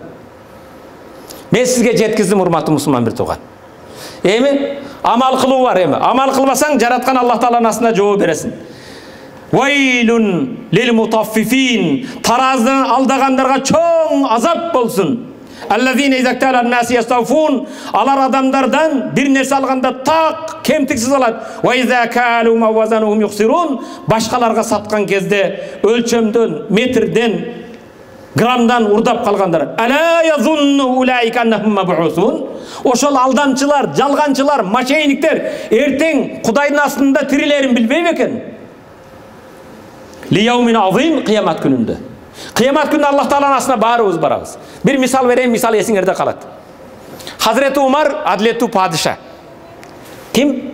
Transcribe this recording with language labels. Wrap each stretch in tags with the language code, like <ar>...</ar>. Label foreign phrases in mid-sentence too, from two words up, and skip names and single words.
<ky>Мен сизге жеткиздим, урматтуу мусулман бир тууган. Эми амал кылуу бар эми. Амал кылбасаң жараткан Аллах Тааланын астына жооп бересиң.</ky> <ar>ويل للمطففين.</ar> <ky>Тараздан алдагандарга чоң азап болсун.</ky> <ar>الذين إذا اكتالوا الناس يستوفون.</ar> <ky>Алар адамдардан бир нерсе алганда так кемтиксиз алат.</ky> <ar>وإذا كالوا وزنوهم يخسرون.</ar> <ky>Башкаларга саткан кезде өлчөмдөн, метрден, граммдан урдап калгандар.</ky> <ar>ألا يظن أولئك أنهم مبعوثون.</ar> <ky>Ошол алдамчылар, жалганчылар, мошенниктер эртең Кудайдын астында тирилерин билбей бекен?</ky> <ar>ليوم عظيم,</ar> <ky>кыямат күнүндө. Кыямат күнүндө Аллах Тааланын астына баарыбыз барабыз. Бир мисал берейин, мисал эсиңерде калат. Hazreti Umar адилеттүү падыша. Ким?</ky>